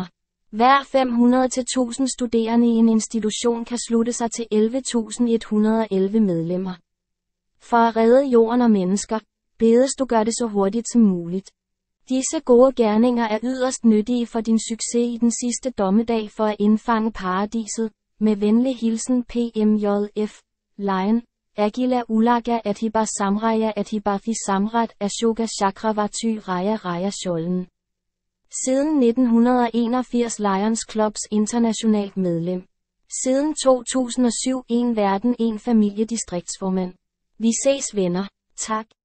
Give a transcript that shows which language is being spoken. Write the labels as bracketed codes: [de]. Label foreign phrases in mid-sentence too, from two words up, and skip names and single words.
[da] Hver 500-1000 studerende i en institution kan slutte sig til 11.111 medlemmer. For at redde jorden og mennesker, bedes du gør det så hurtigt som muligt. Disse gode gerninger er yderst nyttige for din succes i den sidste dommedag for at indfange paradiset. Med venlig hilsen PMJF, Lion, Agila Ulaga Atiba Samraya Atibathi Samrat Ashoka Chakravarty Raya Raya Schollen. Siden 1981 Lions Clubs internationalt medlem. Siden 2007 En verden, en familie distriktsformand. Vi ses venner. Tak.